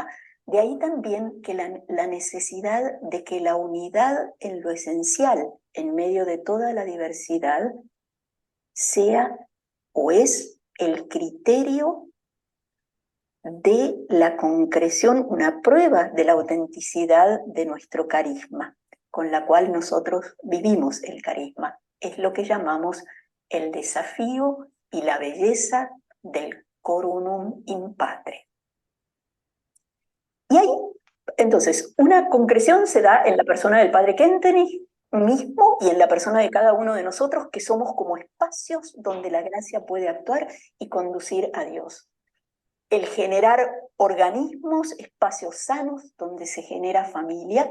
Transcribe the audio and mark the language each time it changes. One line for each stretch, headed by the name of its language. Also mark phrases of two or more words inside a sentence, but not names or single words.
Spanish: De ahí también que la necesidad de que la unidad en lo esencial, en medio de toda la diversidad, sea o es el criterio de la concreción, una prueba de la autenticidad de nuestro carisma, con la cual nosotros vivimos el carisma. Es lo que llamamos el desafío y la belleza del
Latin: coronum in patre.
Spanish: Y ahí, entonces, una concreción se da en la persona del Padre Kentenich mismo y en la persona de cada uno de nosotros, que somos como espacios donde la gracia puede actuar y conducir a Dios. El generar organismos, espacios sanos donde se genera familia.